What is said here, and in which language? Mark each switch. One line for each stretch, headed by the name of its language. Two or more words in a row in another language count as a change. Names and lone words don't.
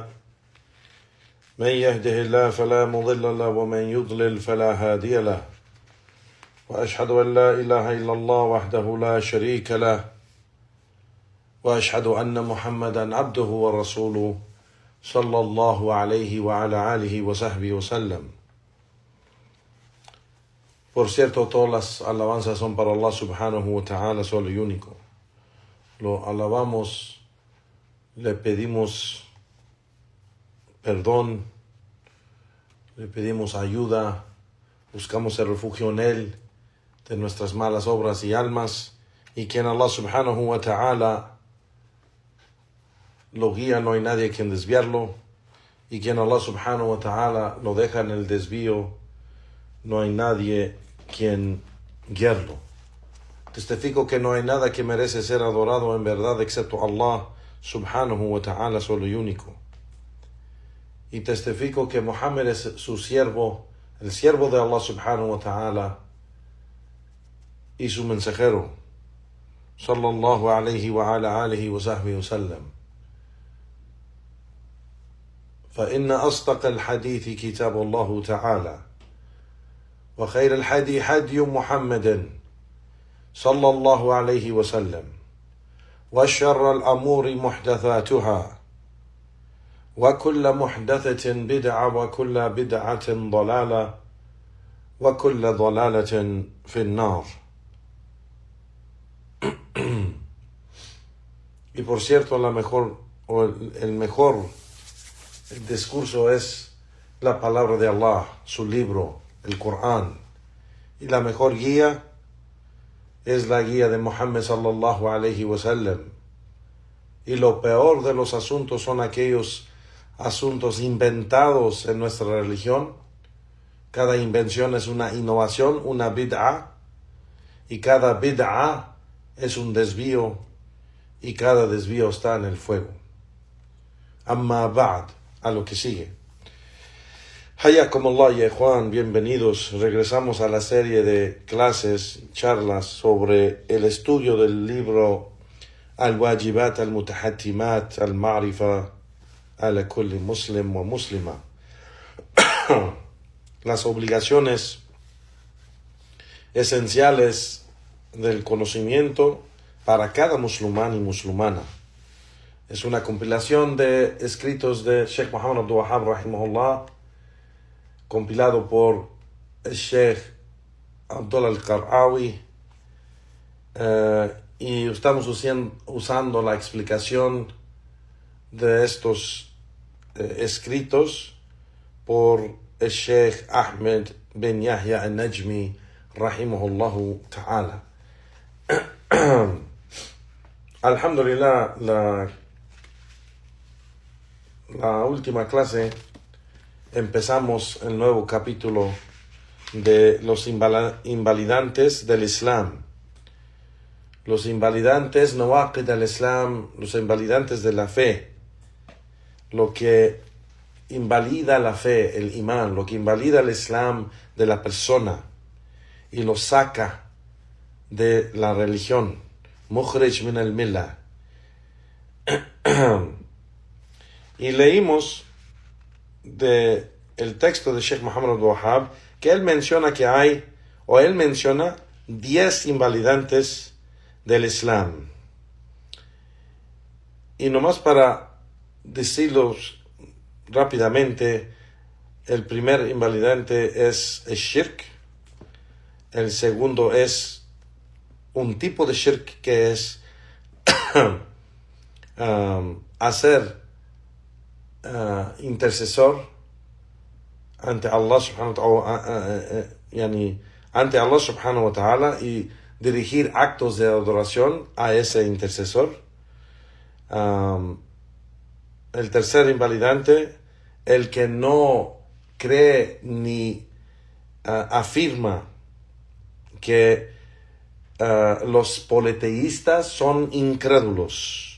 Arabic: من يهده الله فلا مضل له ومن يضلل فلا هادي له، وأشهد أن لا إله إلا الله وحده لا شريك له، وأشهد أن محمدا عبده ورسوله صلى الله عليه وعلى آله وصحبه وسلم.
Spanish: Por cierto, todas las alabanzas son para Allah
Arabic: سبحانه وتعالى,
Spanish: solo y único. Lo alabamos, le pedimos perdón, le pedimos ayuda, buscamos el refugio en Él de nuestras malas obras y almas, y quien Allah
Arabic: سبحانه وتعالى
Spanish: lo guía, no hay nadie quien desviarlo, y quien Allah
Arabic: سبحانه وتعالى
Spanish: lo deja en el desvío, no hay nadie quien guiarlo. Testifico que no hay nada que merece ser adorado en verdad excepto Allah
Arabic: سبحانه وتعالى,
Spanish: solo y único. Y testifico que Muhammad es su siervo, el siervo de Allah
Arabic: سبحانه وتعالى
Spanish: y su mensajero,
Arabic: صلى الله عليه وعلى آله وصحبه وسلم. فإن أصدق الحديث كتاب الله تعالى، وخير الحدي حدي محمد صلى الله عليه وسلم، وشر الأمور محدثاتها، وكل محدثة بدعة، وكل بدعة ضلالة، وكل ضلالة في النار.
Spanish: Y por cierto, el mejor discurso es la palabra de Allah, su libro, el Corán. Y la mejor guía es la guía de Muhammad
Arabic: صلى الله عليه وسلم.
Spanish: Y lo peor de los asuntos son aquellos asuntos inventados en nuestra religión. Cada invención es una innovación, una bid'a, y cada bid'a es un desvío, y cada desvío está en el fuego.
Arabic: أما بعد,
Spanish: a lo que sigue.
Arabic: حياكم الله يا إخوان,
Spanish: bienvenidos. Regresamos a la serie de clases, charlas sobre el estudio del libro Al-Wajibat al-Mutahattimat al-Ma'rifa ala kulli muslim wa muslima. Las obligaciones esenciales del conocimiento para cada musulmán y musulmana. Es una compilación de escritos de Sheikh Muhammad Abdul Wahhab rahimahullah, compilado por el Sheikh Abdullah al-Qar'awi, y estamos usando la explicación de estos escritos por el Sheikh Ahmed bin Yahya al-Najmi
Arabic: رحمه الله تعالى.
Spanish: Alhamdulillah, la última clase empezamos el nuevo capítulo de los invalidantes del Islam. Los invalidantes nawaqid del Islam, los invalidantes de la fe. Lo que invalida la fe, el imán, lo que invalida el Islam de la persona y lo saca de la religión.
Arabic: مخرج من الملة.
Spanish: Y leímos de el texto de Sheikh Muhammad Abdul Wahhab que él menciona 10 invalidantes del Islam. Y nomás para decirlos rápidamente, el primer invalidante es el shirk. El segundo es un tipo de shirk que es hacer intercesor ante Allah
Arabic: سبحانه وتعالى
Spanish: y dirigir actos de adoración a ese intercesor. El tercer invalidante, el que no cree ni afirma que los politeístas son incrédulos.